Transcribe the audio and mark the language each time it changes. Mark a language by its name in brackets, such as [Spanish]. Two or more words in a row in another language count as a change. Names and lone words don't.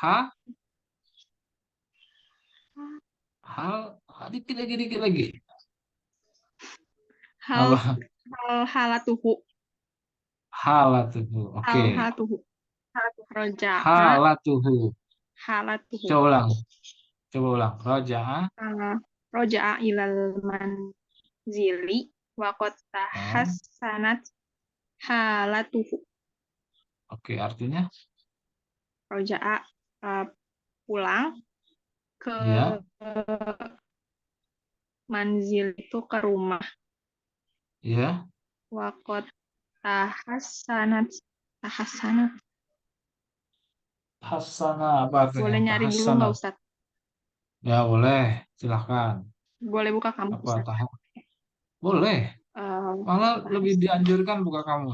[Indonesian] Dikit lagi. Apa? [Arabic] Halatuhu. Halatuhu. Oke. حالته. رجع. Halatuhu. Halatuhu. [Indonesian] Coba ulang. Roja'a. [Arabic] رجع إلى المنزل وقد تحسنت حالته. [Indonesian] Oke, artinya? Roja'a pulang ke manzil itu ke rumah. Iya. [Arabic] وقد تحسنت. [Indonesian] Hasanah apa artinya? Boleh nyari dulu nggak, Ustaz? Ya boleh, silahkan. Boleh buka kamus, Ustaz? Boleh. Malah lebih dianjurkan buka kamus.